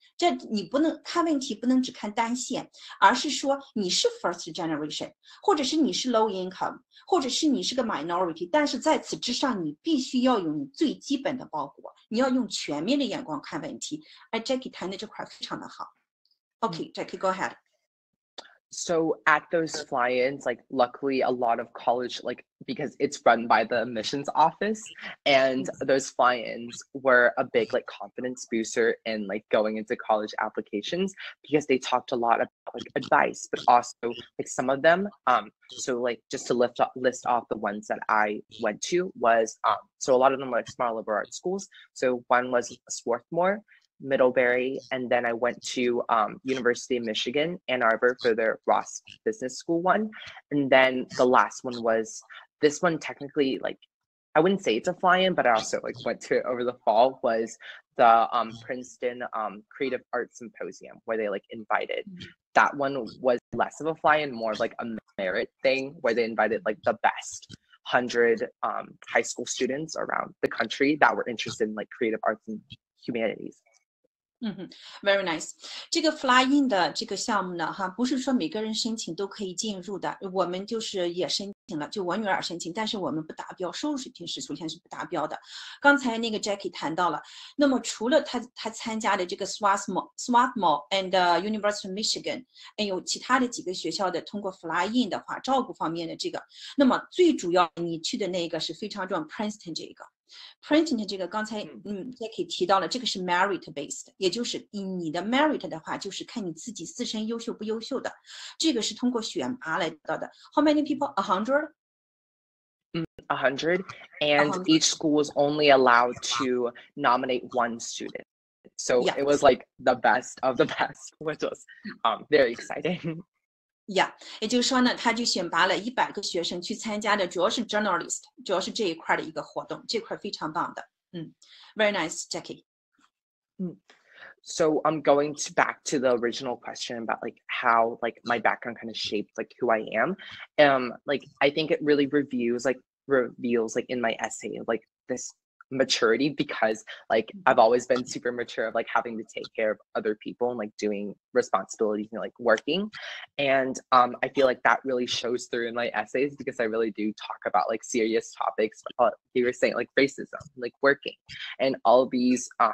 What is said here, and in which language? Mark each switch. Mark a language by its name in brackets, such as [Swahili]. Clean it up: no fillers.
[Chinese] 这你不能看问题，不能只看单线，而是说你是 [English] first generation， [Chinese] 或者是你是 [English] low income， [Chinese] 或者是你是个 minority， 但是在此之上，你必须要有你最基本的包裹，你要用全面的眼光看问题。Jacky 谈的这块非常的好。 [English] Okay, Jacky, go ahead. So at those fly-ins, like luckily a lot of college, like because it's run by the admissions office, and those fly-ins were a big like confidence booster in like going into college applications, because they talked a lot about like advice, but also like some of them, so like just to list off the ones that I went to was, so a lot of them were like small liberal arts schools. So one was Swarthmore, Middlebury, and then I went to University of Michigan, Ann Arbor, for their Ross Business School one. And then the last one was, this one technically, like, I wouldn't say it's a fly-in, but I also like went to it over the fall, was the Princeton Creative Arts Symposium, where they like invited. That one was less of a fly-in, more of like a merit thing, where they invited like the best 100 high school students around the country that were interested in like creative arts and humanities. Very nice。 [Chinese] 这个 fly in 的这个项目呢，不是说每个人申请都可以进入的。我们就是也申请了，就我女儿申请，但是我们不达标，收入水平是首先是不达标的。刚才那个 Jacky 谈到了，那么除了他参加的这个 Swarthmore and University of Michigan， 还有其他的几个学校的通过 fly in 的话，照顾方面的这个，那么最主要你去的那个是非常重要 Princeton 这个。 Princeton 这个刚才Jacky 提到了，这个是 merit based， 也就是你的 merit 的话，就是看你自己自身优秀不优秀的，这个是通过选拔来得到的。 [English] How many people? 100? 100, and each school was only allowed to nominate one student. So it was like the best of the best, which was very exciting. [Chinese] Yeah， 也就是说呢，他就选拔了100个学生去参加的，主要是 journalist， 主要是这一块的一个活动，这块非常棒的。 [English] Very nice, Jacky. So I'm going back to the original question about like how like my background kind of shaped like who I am. Like I think it really reveals like in my essay like this maturity, because like I've always been super mature of like having to take care of other people and like doing responsibilities and like working, and I feel like that really shows through in my essays, because I really do talk about like serious topics, you were saying like racism, like working, and all these